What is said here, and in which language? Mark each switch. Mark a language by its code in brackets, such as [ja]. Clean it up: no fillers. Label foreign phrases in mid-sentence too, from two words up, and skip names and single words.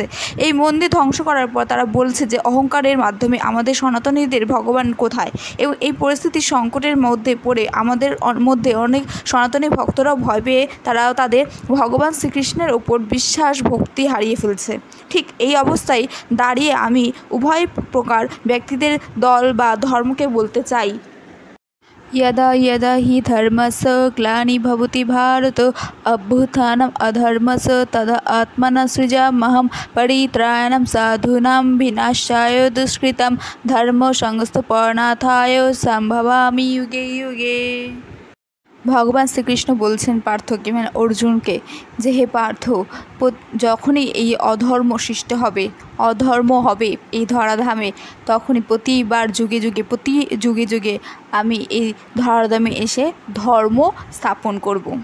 [bn] এই মন্দির ধ্বংস করার পর তারা বলছে যে অহংকারের মাধ্যমে আমাদের সনাতনীদের ভগবান কোথায়, এবং এই পরিস্থিতির সংকটের মধ্যে পড়ে আমাদের মধ্যে অনেক সনাতনী ভক্তরাও ভয় পেয়ে তারাও তাদের ভগবান শ্রীকৃষ্ণের ওপর বিশ্বাস ভক্তি হারিয়ে ফেলছে। ঠিক এই অবস্থায় দাঁড়িয়ে আমি উভয় প্রকার ব্যক্তিদের দল বা ধর্মকে বলতে চাই, [sa] यदा यदा हि धर्मस्य ग्लानिर्भवति भारत अभ्युत्थानम् अधर्मस्य तदा आत्मना सृजाम्यहं परित्राणं साधूनां विनाशाय दुष्कृतं धर्म संस्थापनार्थाय सम्भवामि युगे युगे। [bn] ভগবান শ্রীকৃষ্ণ বলছেন পার্থকে, মানে অর্জুনকে, যে হে পার্থ, যখনই এই অধর্ম সৃষ্টি হবে, অধর্ম হবে এই ধরাধামে, তখনই প্রতিবার প্রতি যুগে যুগে আমি এই ধরাধামে এসে ধর্ম স্থাপন করব।